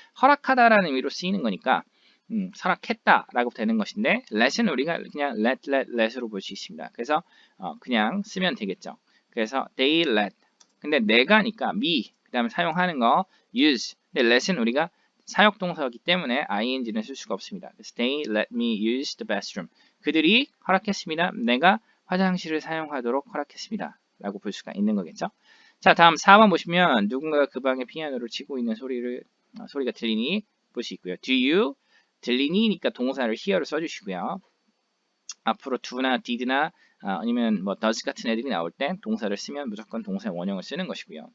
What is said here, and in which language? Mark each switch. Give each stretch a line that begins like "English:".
Korean: 허락하다라는 의미로 쓰이는 거니까 설악했다라고 되는 것인데 let은 우리가 그냥 let으로 볼 수 있습니다. 그래서 그냥 쓰면 되겠죠. 그래서 they let 근데 내가니까 me 그 다음에 사용하는 거 use 근데 let은 우리가 사역동사이기 때문에 ing는 쓸 수가 없습니다.
English: 그래서 they let me use the bathroom
Korean: 그들이 허락했습니다. 내가 화장실을 사용하도록 허락했습니다. 라고 볼 수가 있는 거겠죠. 자, 다음 4번 보시면 누군가가 그 방에 피아노를 치고 있는 소리가 들리니 볼 수 있고요. Do you 들리니니까 동사를 hear를 써주시고요. 앞으로 do나 did나 아니면 뭐 does 같은 애들이 나올 때 동사를 쓰면 무조건 동사의 원형을 쓰는 것이고요.